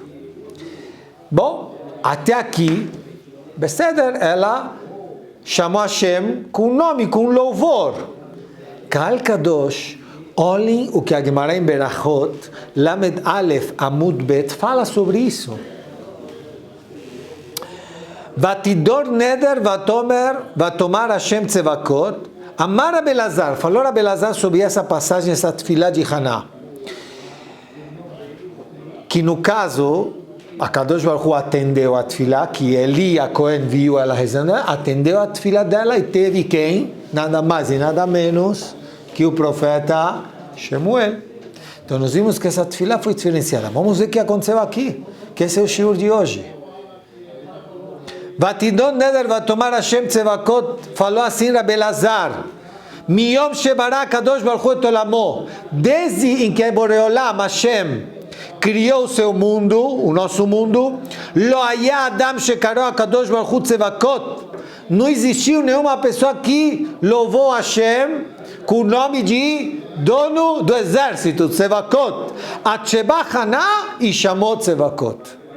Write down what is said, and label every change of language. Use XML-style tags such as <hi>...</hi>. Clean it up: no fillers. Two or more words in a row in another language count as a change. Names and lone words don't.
<pt>Bom, até aqui, Beseder, ela chamou Hashem com nome, com louvor. Kal Kadosh, olhem o que a Gemara em Berachot,</pt> <he>למד אלף עמוד בית,</he> <pt>fala sobre isso.</pt> <he>ותדר נדר ותאמר השם צבאות. Amar Abelazar,</he> <pt>falou Abelazar sobre essa passagem, essa tefilá de Haná. Que no caso, a</pt> <he>קדוש ברוך הוא</he> <pt>atendeu a tefilá, que Eli, a Cohen, viu ela rezando, atendeu a tefilá dela e teve quem? Nada mais e nada menos que o profeta Shemuel. Então nós vimos que essa tefilá foi diferenciada. Vamos ver o que aconteceu aqui, que esse é o shiur de hoje.</pt> <he>ותדון נדר ותאמר השם צבאות,</he> <pt>falou assim Abelazar,</pt> <he>מיום שברא קדוש ברוך הוא את עולמו,</he> <pt>desde em que Boreolam, Hashem, criou o seu mundo, o nosso mundo,</pt> <he>לא היה אדם שקרא קדוש ברוך הוא צבאות,</he> <pt>não existiu nenhuma pessoa que louvou Hashem com o nome de dono do exército, tzevakot, Atsheba Haná e chamou tzevakot.</pt>